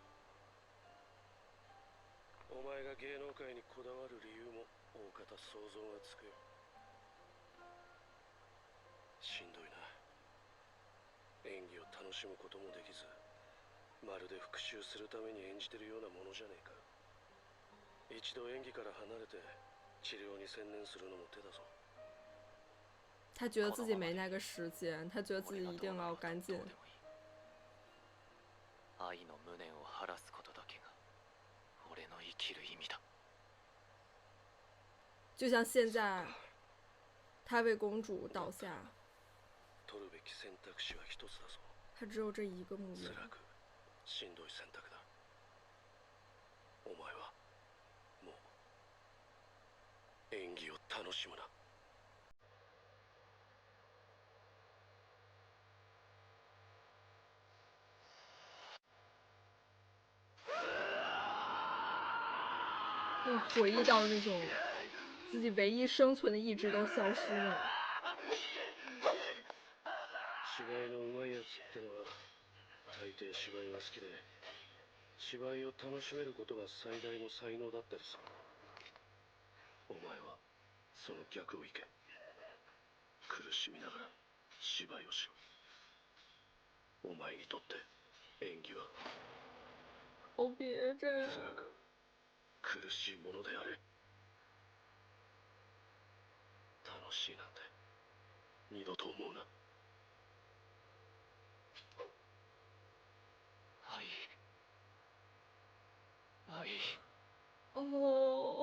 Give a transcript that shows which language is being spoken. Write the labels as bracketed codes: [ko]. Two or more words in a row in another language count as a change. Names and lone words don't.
[ja] お前が芸能界にこだわる理由も大方想像がつくよ。しんどいな。演技を楽しむこともできず、まるで復讐するために演じてるようなものじゃねえか。一度演技から離れて治療に専念するのも手だぞ。 [zh] 他觉得自己没那个时间，他觉得自己一定要赶紧。 [ja] 愛の無念を晴らすことだけが俺の生きる意味だ。 [zh] 就像现在，他为公主倒下， [ja] 取るべき選択肢は一つだぞ。 [zh] 他只有这一个目标。 [ja] 辛くしんどい選択だ。お前はもう演技を楽しむな。 [zh] 又回忆到那种自己唯一生存的意志都消失了。 [ja] 芝居のうまいやつってのは大抵芝居が好きで、芝居を楽しめることが最大の才能だったりする。お前はその逆をいけ。苦しみながら芝居をしろ。お前にとって演技は [zh] 哦，别这样。 [ja] 辛く苦しいものであれ。楽しいなんて二度と思うな。哦，